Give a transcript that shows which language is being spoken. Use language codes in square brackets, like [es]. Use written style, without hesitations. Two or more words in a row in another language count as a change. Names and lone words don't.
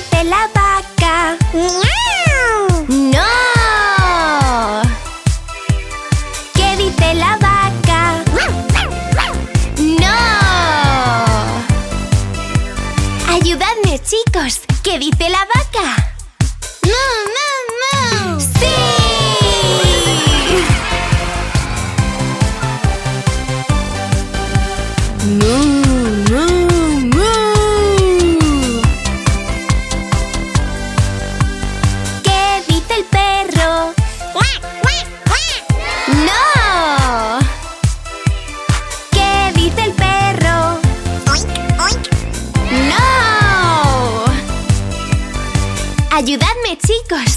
[es] la vaca? ¡Miau! ¡No! ¿Qué dice la vaca? ¡No! Ayudadme, chicos. ¿Qué dice la vaca? ¡Mu, mu, mu! ¡Sí! ¡Mu, mu, mu! ¿Qué dice el perro? ¡No! ¿Qué dice el perro? ¡No! Ayudadme, chicos.